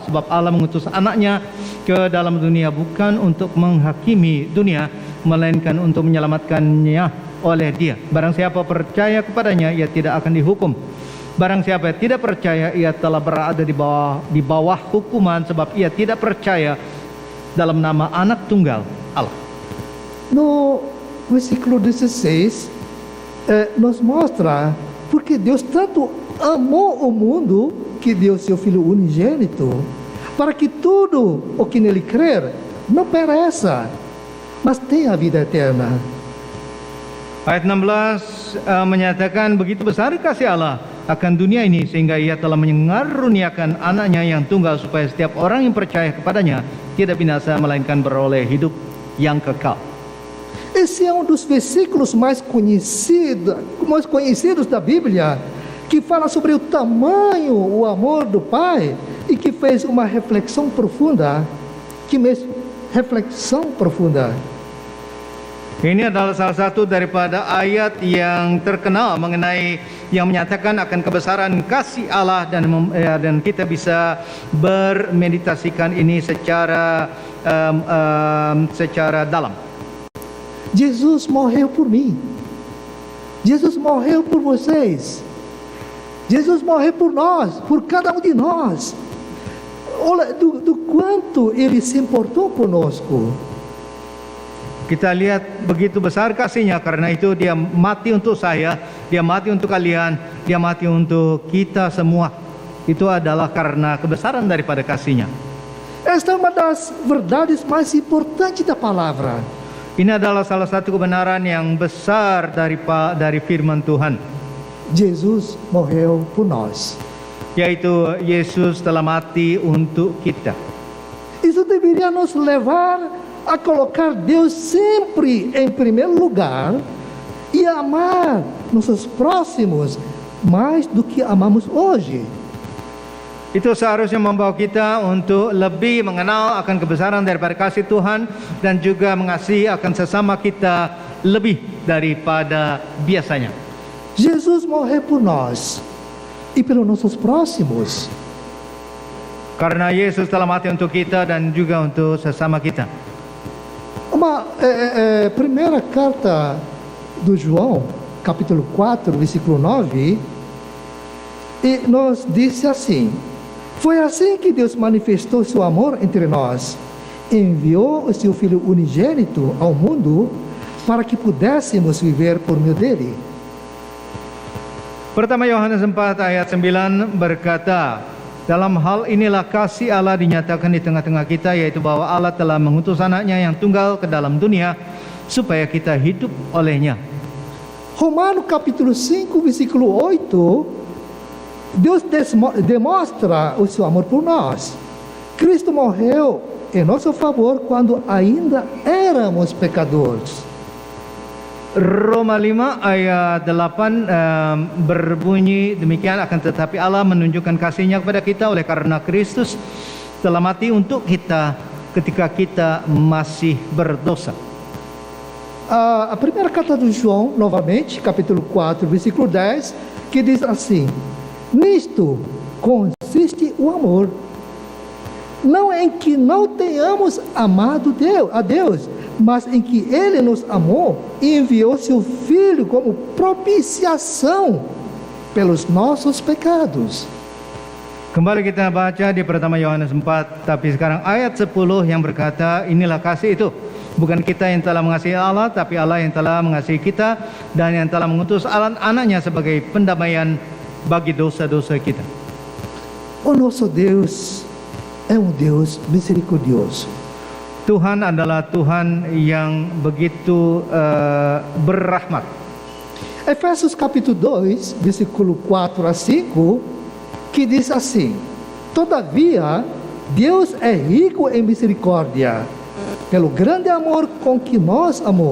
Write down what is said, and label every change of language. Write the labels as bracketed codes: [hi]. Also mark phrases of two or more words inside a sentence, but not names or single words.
[id] Sebab Allah mengutus anaknya ke dalam dunia bukan untuk menghakimi dunia, melainkan untuk menyelamatkannya oleh dia. Barang siapa percaya kepadanya, ia tidak akan dihukum. Barang siapa tidak percaya, ia telah berada di bawah hukuman, sebab ia tidak percaya dalam nama anak tunggal Allah. [pt] No versículo 16, nos mostra porque Deus tanto amou o mundo que deu seu Filho unigênito, para que tudo o que nele crer não pereça, mas tenha a vida eterna. [id] Ayat 16 menyatakan begitu besar kasih Allah akan dunia ini, sehingga ia telah mengaruniakan anaknya yang tunggal, supaya setiap orang yang percaya kepadanya tidak binasa, melainkan beroleh hidup yang kekal. [pt] Esse é dos versículos mais conhecidos da Bíblia, que fala sobre o tamanho, o amor do Pai, e que fez uma reflexão profunda, [id] Ini adalah salah satu daripada ayat yang terkenal mengenai yang menyatakan akan kebesaran kasih Allah, dan kita bisa bermeditasikan ini secara dalam. [pt] Jesus morreu por mim. Jesus morreu por vocês. Jesus morreu por nós, por cada um de nós. Olha do quanto Ele se importou conosco. [id] Kita lihat begitu besar kasihnya, karena itu dia mati untuk saya, dia mati untuk kalian, dia mati untuk kita semua. Itu adalah karena kebesaran daripada kasihnya. [pt] Esta é uma das verdades mais importantes da palavra. [id] Ini adalah salah satu kebenaran yang besar dari firman Tuhan. [pt] Jesus morreu por nós. [id] Yaitu Yesus telah mati untuk kita. [pt] Isso deveria nos levar a colocar Deus sempre em primeiro lugar e amar nossos próximos mais do que amamos hoje. [id] Itu seharusnya membawa kita untuk lebih mengenal akan kebesaran daripada kasih Tuhan, dan juga mengasihi akan sesama kita lebih daripada biasanya. [pt] Jesus morreu por nós e pelos nossos próximos. [id] Karena Yesus telah mati untuk kita dan juga untuk sesama kita. [pt] Uma primeira carta do João, capítulo 4, versículo 9, e nos disse assim: foi assim que Deus manifestou seu amor entre nós, enviou o seu Filho unigênito ao mundo para que pudéssemos viver por meio dele. [id] Pertama Yohanes 4 ayat 9 berkata, dalam hal inilah kasih Allah dinyatakan di tengah-tengah kita, yaitu bahwa Allah telah mengutus anaknya yang tunggal ke dalam dunia supaya kita hidup olehnya. [pt] Romanos capítulo 5, versículo 8, Deus demonstra o seu amor por nós. Cristo morreu em nosso favor quando ainda éramos pecadores. [id] Roma 5 ayat 8 berbunyi demikian, akan tetapi Allah menunjukkan kasih-Nya kepada kita oleh karena Kristus telah mati untuk kita ketika kita masih berdosa. [pt] A primeira carta do João, novamente, capítulo 4, versículo 10, que diz assim: nisto consiste o amor, não em que não tenhamos amado a Deus, mas em que Ele nos amou e enviou seu Filho como propiciação pelos nossos pecados. [id] Kembali kita baca di pertama Yohanes 4, tapi sekarang ayat 10 yang berkata, inilah kasih itu, bukan kita yang telah mengasihi Allah, tapi Allah yang telah mengasihi kita dan yang telah mengutus anaknya sebagai pendamaian bagi dosa-dosa kita. [pt] O nosso Deus é um Deus misericordioso. [id] Tuhan adalah Tuhan yang begitu berrahmat. [pt] Efésios capítulo 2, versículo 4 a 5, que diz assim: Todavia, Deus é rico em misericórdia, pelo grande amor com que nos amou.